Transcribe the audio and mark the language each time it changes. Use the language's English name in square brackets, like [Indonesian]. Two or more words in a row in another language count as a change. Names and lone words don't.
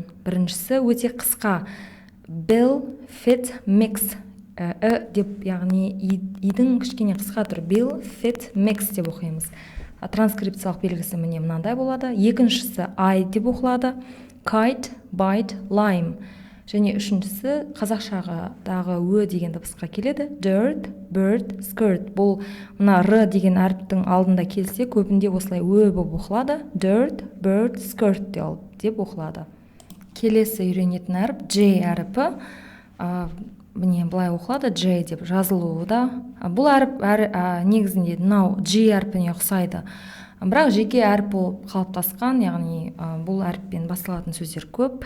[Kazakh] Біріншісі өте қысқа [English] bill, fit, mix [Kazakh] деп, яғни идің кішкене қысқа тұр. [English] Bill, fit, mix [Kazakh] деп оқимыз. Транскрипциялық белгісі міне мынандай болады. Екіншісі I деп оқылады. [English] Kite, bite, lime. [Kazakh] Және үшіншісі қазақшадағы ө деген дыбысқа келеді. [English] Dirt, bird, skirt. [Kazakh] Бұл мына р деген әріптің алдында келсе, көбінде осылай ө болып оқылады. [English] Dirt, bird, skirt [Kazakh] деп оқылады. Келесі үйренетін әріп J әріпі. Міне былай оқылады, J деп жазылуы да. Бұл әріп негізінде мынау G әріпіне ұқсайды. Бірақ жеке әріп болып қалыптасқан, яғни бұл әріппен басталатын сөздер көп.